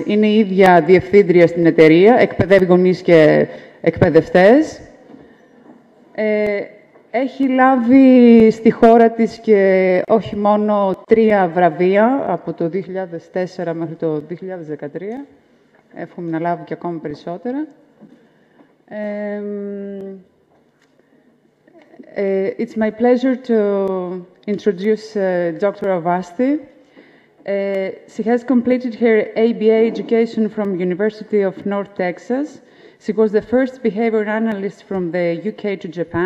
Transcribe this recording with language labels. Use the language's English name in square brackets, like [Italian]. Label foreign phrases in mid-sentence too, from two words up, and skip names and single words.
[Greek] Είναι η ίδια διευθύντρια στην εταιρεία, εκπαιδεύει γονείς και εκπαιδευτές. Έχει λάβει στη χώρα της και όχι μόνο 3 βραβεία από το 2004 μέχρι το 2013. Εύχομαι να λάβω και ακόμα περισσότερα. [English] It's my pleasure to introduce Dr. AWASTHI. She has completed her ABA education from University of North Texas. She was the first behavior analyst from the UK to Japan.